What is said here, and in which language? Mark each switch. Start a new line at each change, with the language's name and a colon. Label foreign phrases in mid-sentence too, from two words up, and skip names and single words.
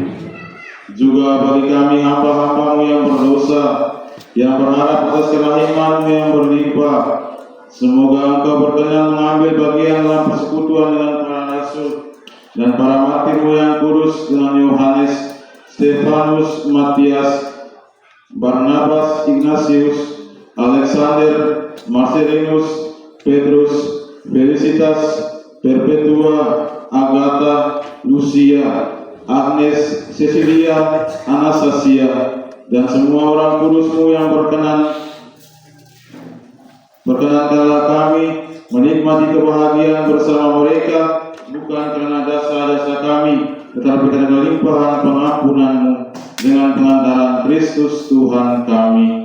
Indonesian: Juga bagi kami hamba-hamba-Mu yang berdosa, yang berharap atas kerahiman-Mu yang berlimpah, semoga Engkau berkenan mengambil bagian dalam persekutuan dengan para rasul dan para martir-Mu yang kudus dengan Yohanes, Stefanus, Matias, Barnabas, Ignatius, Alexander, Marcelinus, Petrus, Felicitas, Perpetua, Agatha, Lucia, Agnes, Cecilia, Anastasia, dan semua orang kudus-Mu yang berkenankanlah kami menikmati kebahagiaan bersama mereka, bukan karena jasa-jasa kami, tetapi karena limpahan pengampunan-Mu dengan pengantaran Kristus Tuhan kami.